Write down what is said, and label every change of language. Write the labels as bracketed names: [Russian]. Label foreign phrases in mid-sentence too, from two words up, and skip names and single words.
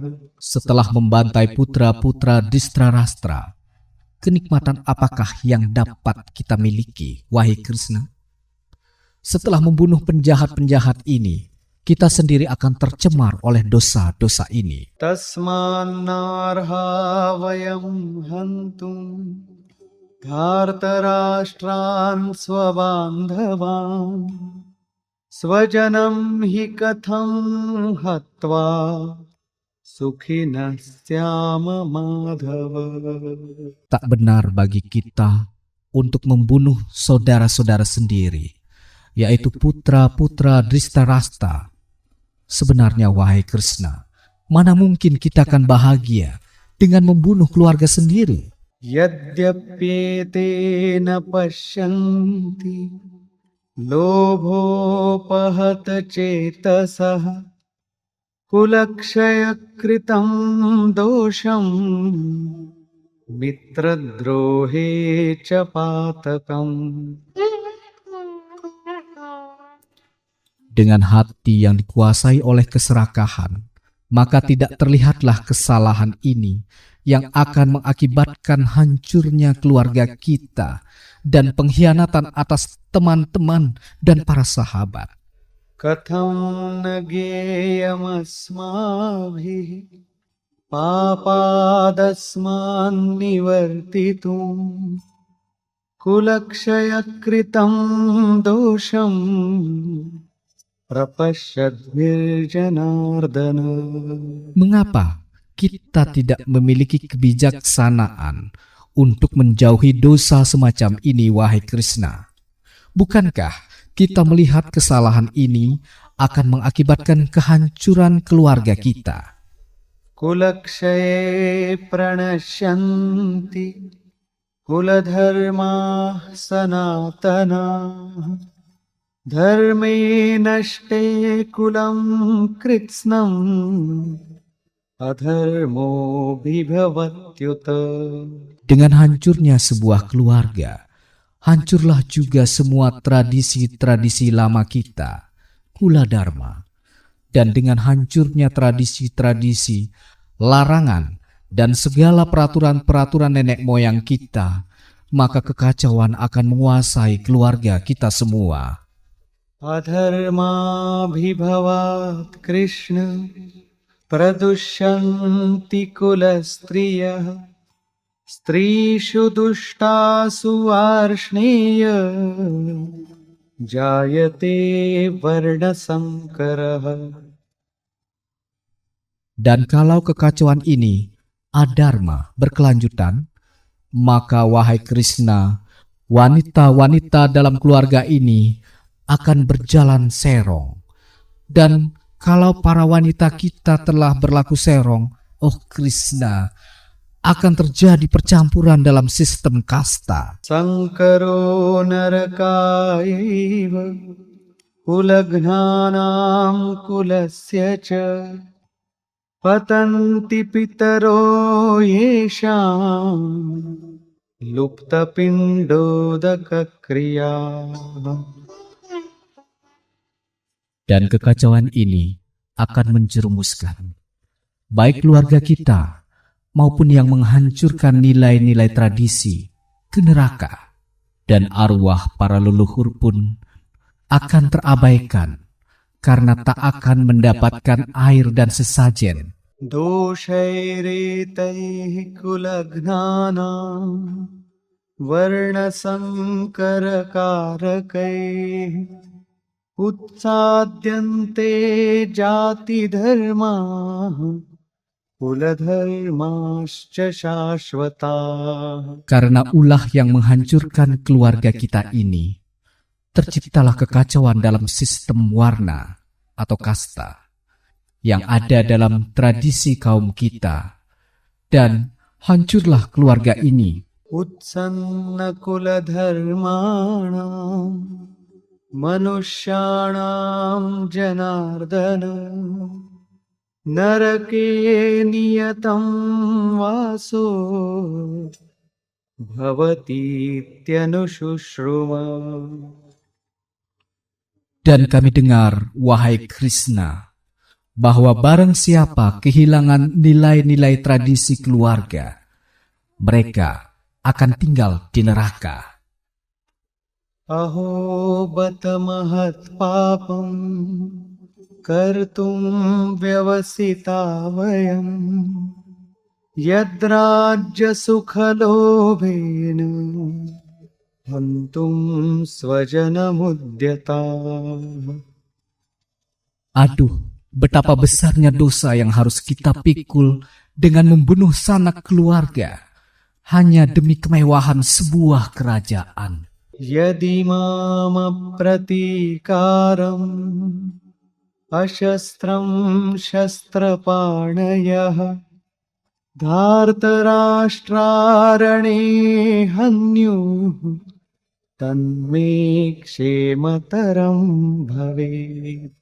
[Indonesian] Setelah membantai putra-putra Dhritarashtra, kenikmatan apakah yang dapat kita miliki, wahai Krishna? Setelah membunuh penjahat-penjahat ini, kita sendiri akan tercemar oleh dosa-dosa ini. [Sanskrit] तस्मान्नार्हा वयं हन्तुं धार्तराष्ट्रान् स्वबान्धवान् स्वजनं हि कथं हत्वा सुखिनः स्याम माधव. [Indonesian] Tak benar bagi kita untuk membunuh saudara-saudara sendiri, yaitu putra-putra Dhritarashtra. Sebenarnya, wahai Krishna, mana mungkin kita akan bahagia dengan membunuh keluarga sendiri? [Sanskrit] यद्यप्येतेन पश्यन्ति लोभोपहत चेतसः कुलक्षयकृतं दोषं मित्रद्रोहे च पातकम्. [Indonesian] Dengan hati yang dikuasai oleh keserakahan, maka tidak terlihatlah kesalahan ini yang akan mengakibatkan hancurnya keluarga kita dan pengkhianatan atas teman-teman dan para sahabat. [Sanskrit] कथं न ज्ञेयमस्माभिः पापादस्मान्निवर्तितुं कुलक्षयकृतं दोषं प्रपश्यद्भिर्जनार्दन. [Indonesian] Mengapa kita tidak memiliki kebijaksanaan untuk menjauhi dosa semacam ini, wahai Krishna? Bukankah kita melihat kesalahan ini akan mengakibatkan kehancuran keluarga kita? [Sanskrit] कुलक्षये प्रणश्यन्ति कुलधर्माः सनातनाः धर्मे नष्टे कुलं कृत्स्नम् अधर्मो विभवत्युत. [Indonesian] Dengan hancurnya sebuah keluarga, hancurlah juga semua tradisi-tradisi lama kita, [Sanskrit] कुल धर्म. [Indonesian] Dan dengan hancurnya tradisi-tradisi, larangan, dan segala peraturan-peraturan nenek moyang kita, maka kekacauan akan menguasai keluarga kita semua. [Sanskrit] अधर्माभिभवात् कृष्ण प्रदुष्यन्ति कुलस्त्रियः स्त्रीषु दुष्टासु वार्ष्णेय जायते वर्णसंकरः. [Indonesian] Dan kalau kekacauan ini, adharma, berkelanjutan, maka wahai Krishna, wanita-wanita dalam keluarga ini akan berjalan serong. Dan kalau para wanita kita telah berlaku serong, oh Krishna, akan terjadi percampuran dalam sistem kasta. [Sanskrit] सङ्करो नरकायैव कुलघ्नानां कुलस्य च पतन्ति पितरो ह्येषां लुप्त पिण्डोदक क्रियाः. [Indonesian] Dan kekacauan ini akan menjerumuskan baik keluarga kita maupun yang menghancurkan nilai-nilai tradisi ke neraka. Dan arwah para leluhur pun akan terabaikan karena tak akan mendapatkan air dan sesajen. [Sanskrit] दोषैरेतैः कुलघ्नानां वर्ण सङ्कर कारकैः उत्साद्यन्ते जातिधर्माः कुलधर्माश्च शाश्वताः. [Indonesian] Karena ulah yang menghancurkan keluarga kita ini, terciptalah kekacauan dalam sistem warna atau kasta yang ada dalam tradisi kaum kita, dan hancurlah keluarga ini. [Sanskrit] उत्सन्नकुलधर्माणां मनुष्याणां जनार्दन नरके नियतं वासो भवतीत्यनुशुश्रुमा. [Indonesian] Dan kami dengar, wahai Krishna, bahwa barang siapa kehilangan nilai-nilai tradisi keluarga, mereka akan tinggal di neraka. [Sanskrit] अहो बत महत्पापं कर्तुं व्यवसिता वयं यद्राज्यसुखलोभेन हन्तुं स्वजनमुद्यताः. [Indonesian] Aduh, betapa besarnya dosa yang harus kita pikul dengan membunuh sanak keluarga hanya demi kemewahan sebuah kerajaan. [Sanskrit] यदिमामप्रतीकारम् अशस्त्रं शस्त्रपाणयः धार्तराष्ट्रारणे हन्युः तन्मे क्षेमतरं भवेत्.